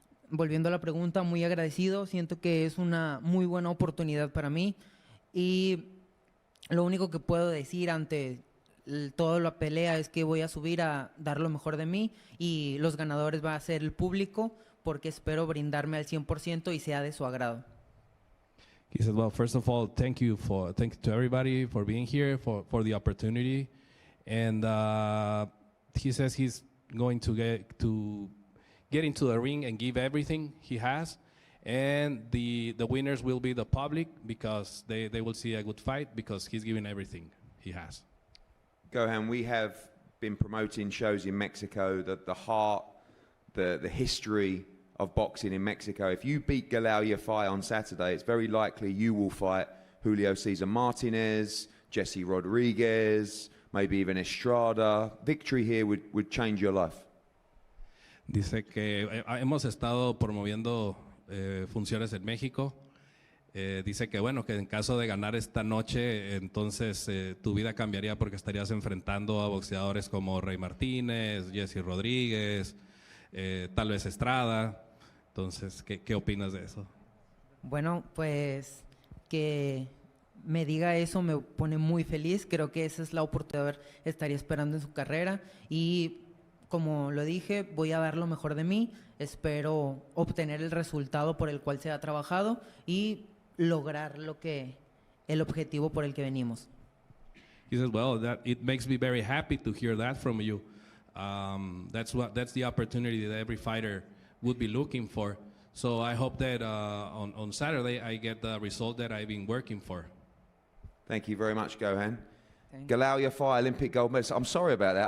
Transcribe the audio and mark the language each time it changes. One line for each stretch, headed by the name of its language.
Spanish: Volviendo a la pregunta, muy agradecido. Siento que es una muy buena oportunidad para mí y lo único que puedo decir ante toda la pelea es que voy a subir a dar lo mejor de mí y los ganadores va a ser el público porque espero brindarme al 100% y sea de su agrado.
English: He said, well, first of all, thank you to everybody for being here, for the opportunity. And he says he's going to get into the ring and give everything he has. And the winners will be the public because they will see a good fight because he's giving everything he has. Gohan, we have been promoting shows in Mexico, the heart, the history of boxing in Mexico. If you beat Galal Yafai on Saturday, it's very likely you will fight Julio Cesar Martinez, Jesse Rodriguez, maybe even Estrada. Victory here would change your life.
Spanish: Dice que hemos estado promoviendo funciones en México. Dice que bueno, que en caso de ganar esta noche, entonces tu vida cambiaría porque estarías enfrentando a boxeadores como Rey Martínez, Jesse Rodríguez, tal vez Estrada. Entonces, ¿qué opinas de eso? Bueno, pues que me diga eso me pone muy feliz. Creo que esa es la oportunidad que estaría esperando en su carrera y como lo dije, voy a dar lo mejor de mí. Espero obtener el resultado por el cual se ha trabajado y lograr el objetivo por el que venimos.
English: He says, well, it makes me very happy to hear that from you. That's the opportunity that every fighter would be looking for. So I hope that on Saturday I get the result that I've been working for. Thank you very much, Gohan. Galal Yafai, Olympic gold medalist. I'm sorry about that.